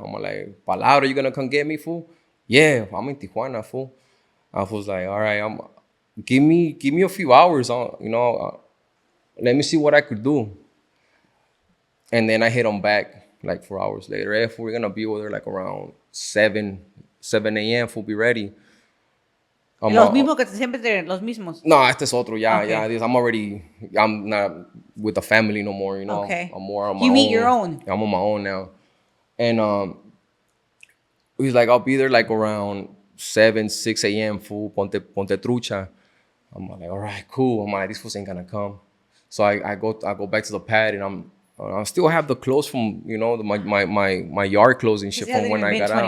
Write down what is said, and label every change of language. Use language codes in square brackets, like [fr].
[en] I'm like, Palabra, you gonna come get me, fool? Yeah, I'm in Tijuana, fool. I was like, all right, give me a few hours on, let me see what I could do. And then I hit him back like 4 hours later. If we're gonna be over there like around 7 a.m. We'll be ready. [es] Los mismos que siempre los mismos. No, este es otro. Yeah, [en] Okay. yeah. I'm not with the family no more. You know. Okay. I'm more on my own. You meet your own. I'm on my own now. And he's like, I'll be there like around 6 a.m. Fool, [es] ponte trucha. [en] I'm like, all right, cool. I'm like, this fool ain't gonna come. So I go back to the pad, and I still have the clothes from my yard clothes and shit from when I got out.